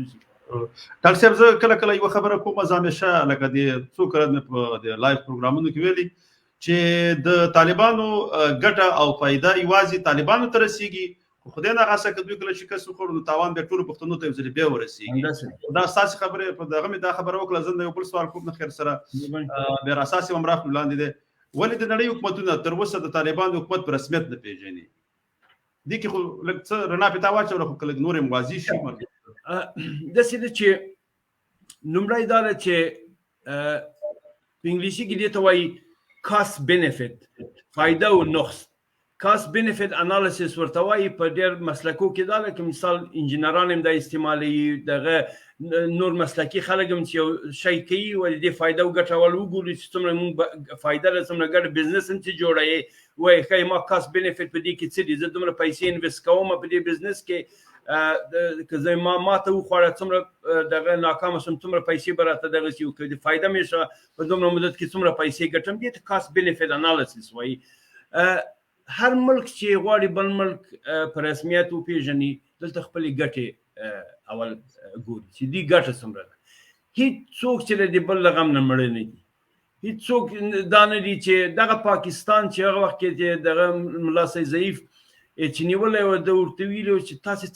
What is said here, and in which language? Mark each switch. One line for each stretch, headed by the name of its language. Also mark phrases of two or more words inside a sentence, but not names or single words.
Pashto: ډاکټر صاحب زه کله یوه خبره کوم زه همیشه لکه د څو کله مې په د لایف پروګرامونو کې ویلي چې د طالبانو ګټه او فایده یوازې طالبانو ته رسیږي خو خدای نه غاسه که دوی کله شکست وخورو نو تاوان بیا ټولو پښتنو ته یو ځلې بیا ورسیږي دا ستاسې خبرې په دغه مې دا خبره وکړه زه یو بل سوال کوم نه خیر سره بیا اساسي هم راخلو لاندې دی ولې د نړۍ حکومتونه تر اوسه د طالبانو حکومت په رسمیت نه پېژني دې کې خو لږ څه رڼا پې تا واچوله خو که لږ نور یې واضح شي داسې ده چې لومړی دا ده چې په انګلیسي کې دې ته وایي
English: cost benefit
Pashto: فایده او نقص
English: cost benefit analysis
Pashto: ورته وایي په ډېر مسلکو کې دا لکه مثال انجینران هم دا استعمالوي دغه نور مسلکي خلک هم چې یو شی کوي ولې دې فایده او ګټه ول وګوري چې څومره مونږ فایده له څومره ګټه بزنس هم چې جوړوي وایي ښایي ما
English: cost benefit
Pashto: په دې کې څه دي زه دومره پیسې انویسټ کوم په دې بزنس کې که زه ما ته وخوړه څومره دغه ناکامه شم څومره پیسې به راته دغه شي که د فایده مې شوه په دومره مدت کې څومره پیسې ګټم دې ته
English: cost benefit analysis
Pashto: وایي هر ملک چې غواړي بل ملک په رسمیت وپېژني دلته خپلې ګټې اول ګوري چې دې ګټه څومره ده هېڅ څوک چې د بل له غم نه مړه نه دي هېڅ څوک دا نه دي چې دغه پاکستان چې هغه وخت کې دغه ملا سید ضعیف چې نیولی و ده ورته ویلي و چې تاسې څه